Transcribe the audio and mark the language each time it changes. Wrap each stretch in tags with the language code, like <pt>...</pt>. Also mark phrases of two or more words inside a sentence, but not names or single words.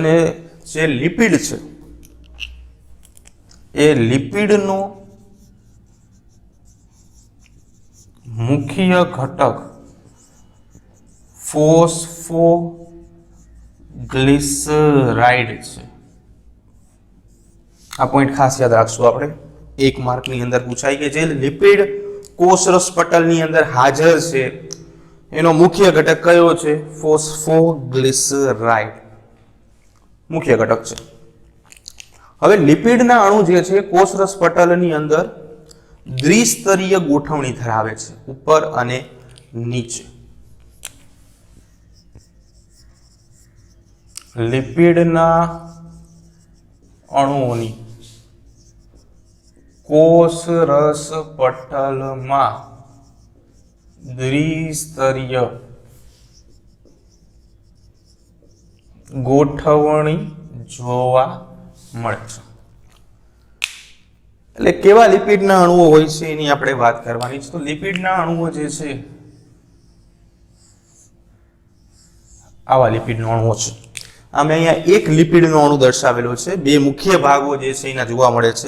<gu>અને જે લિપિડ છે એ લિપિડનો મુખ્ય ઘટક ફૉસ્ફોગ્લિસરાઇડ છે। આ પૉઇન્ટ ખાસ યાદ રાખશું આપણે। એક માર્ક ની અંદર પૂછાય કે જે લિપિડ કોષરસ પટલ ની અંદર હાજર છે એનો મુખ્ય ઘટક કયો છે? ફૉસ્ફોગ્લિસરાઇડ મુખ્ય ઘટક છે। હવે લિપિડ ના અણુ જે છે કોષરસ પટલ ની અંદર દ્વિસ્તરીય ગોઠવણી ધરાવે છે, ઉપર અને નીચે। લિપિડ ના અણુઓની કોષ રસ પટલ માં દ્વિસ્તરીય ગોઠવણી જોવા મળે છે। એટલે કેવા લિપિડના અણુઓ હોય છે એની આપણે વાત કરવાની છે। તો લિપિડના અણુઓ જે છે આવા લિપિડનો અણુઓ છે। આમે અહીંયા એક લિપિડનો અણુ દર્શાવેલો છે। બે મુખ્ય ભાગો જે છે એના જોવા મળે છે।</gu>